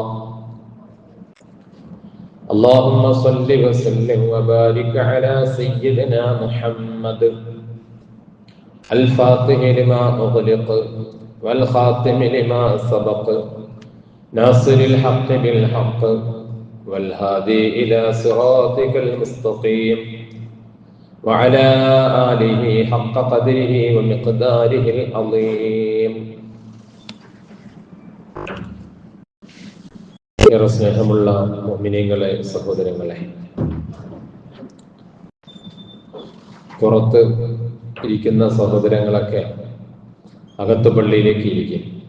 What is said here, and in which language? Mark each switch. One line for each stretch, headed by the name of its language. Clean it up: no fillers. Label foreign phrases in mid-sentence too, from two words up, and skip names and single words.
Arabic: اللهم صل وسلم وبارك على سيدنا محمد الفاتح لما أغلق والخاتم لما سبق ناصر الحق بالحق والهادي إلى صراطك المستقيم وعلى آله حق قدره ومقداره العظيم.
Malayalam: ഏറെ സ്നേഹമുള്ള മുഅ്മിനീങ്ങളെ, സഹോദരങ്ങളെ, പുറത്ത് ഇരിക്കുന്ന സഹോദരങ്ങളൊക്കെ അകത്ത് പള്ളിയിലേക്ക് ഇരിക്കും.